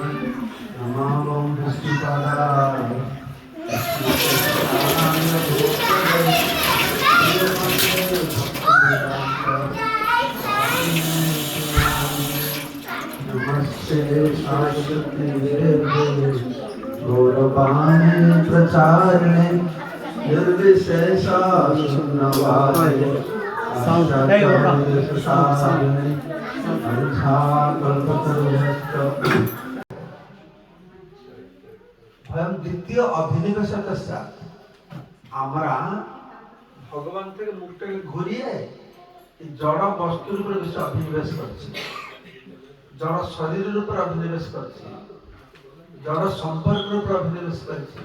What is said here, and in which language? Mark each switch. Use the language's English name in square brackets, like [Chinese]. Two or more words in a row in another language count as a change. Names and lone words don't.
[Sanskrit] नमो विष्णुपदाय नमस्ते सरस्वती देवे गौरवाणी प्रचारिणे निर्विशेषा शून्यवादे आचार्यसारिणे अंशाकल्पतरुश्च ভয়ং দ্বিতীয় অভিনিবেশতস্যা। [Bangla] আমরা ভগবান থেকে মুখটাকে ঘুরিয়ে এই জড় বস্তুর উপরে বেশি অভিনিবেশ করছি, জড় শরীরের উপর অভিনিবেশ করছি, জড় সম্পর্কের উপর অভিনিবেশ করছি।